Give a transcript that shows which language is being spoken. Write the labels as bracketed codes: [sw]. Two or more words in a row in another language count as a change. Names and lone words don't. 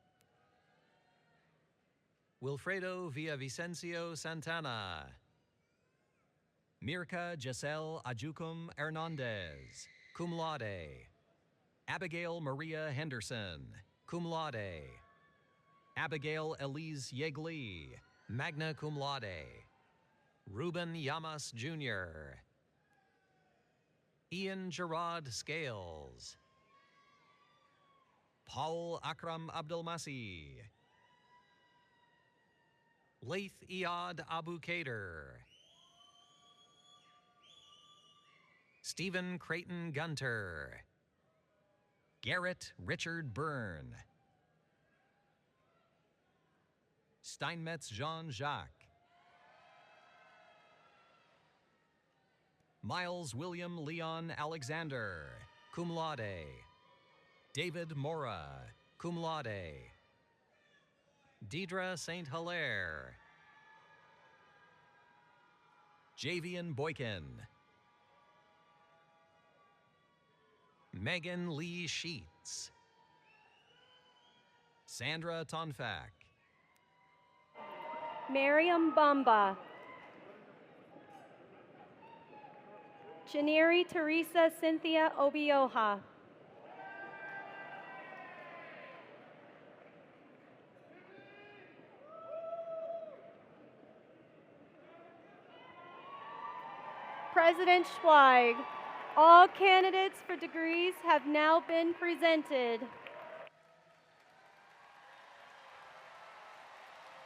[en] Wilfredo Villavicencio Santana. Mirka Giselle Ajukum Hernandez, [la] cum laude. [en] Abigail Maria Henderson, [la] cum laude. [en] Abigail Elise Yegli, [la] magna cum laude. [en] Ruben Yamas Jr. Ian Gerard Scales. Paul Akram Abdelmasi. Laith Iad Abu Kader. Stephen Creighton Gunter. Garrett Richard Byrne. Steinmetz Jean-Jacques. Miles William Leon Alexander, [la] cum laude. [en] David Mora, [la] cum laude. [en] Deidre St. Hilaire. Javian Boykin. Megan Lee Sheets. Sandra Tonfak. Miriam Bamba. Janeri Teresa Cynthia Obioha. President Schweig, all candidates for degrees have now been presented.